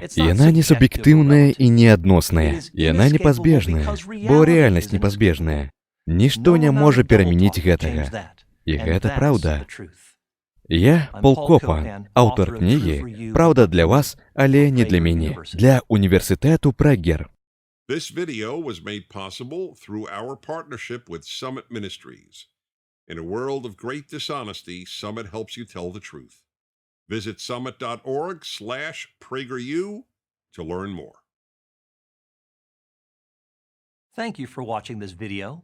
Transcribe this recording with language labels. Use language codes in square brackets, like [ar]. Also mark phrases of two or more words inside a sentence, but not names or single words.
[be] Яна не суб'ектыўная і не адносная. Яна непазбежная, бо рэальнасць непазбежная. Нішто не можа перамяніць гэтага. І гэта праўда. Я Пол Копан, аўтар кнігі «Праўда для вас, але не для мяне», для універсітэту Прагер. [en] This video was made possible through our partnership with Summit Ministries. In a world of great dishonesty, Summit helps you tell the truth. Visit summit.org/PragerU to learn more. Thank you for watching this video.